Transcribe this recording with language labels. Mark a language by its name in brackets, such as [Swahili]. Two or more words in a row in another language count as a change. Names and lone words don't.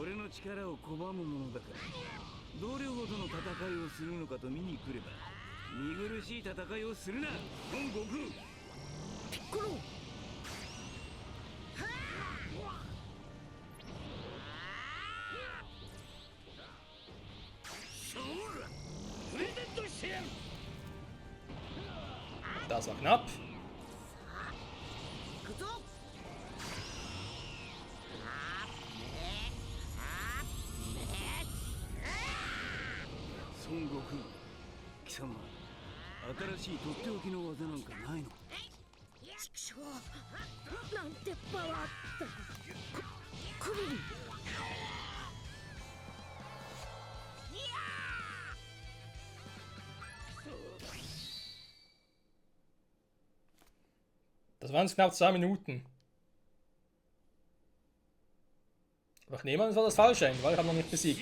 [Japanese] 俺の力を拒むものだからどれほどの戦いをするのかと見に来れば見苦しい戦いをするな孫悟空。ピッコロ。プレゼントしてやる。 [German] Das war knapp. [Japanese] 行くぞ。孫悟空、貴様、新しいとっておきの技なんかないの？畜生、なんてパワーだ。クリリン。 [German] Das waren knapp 2 Minuten. Aber ich nehme an, es war das falsche Ende, weil ich habe noch nicht besiegt.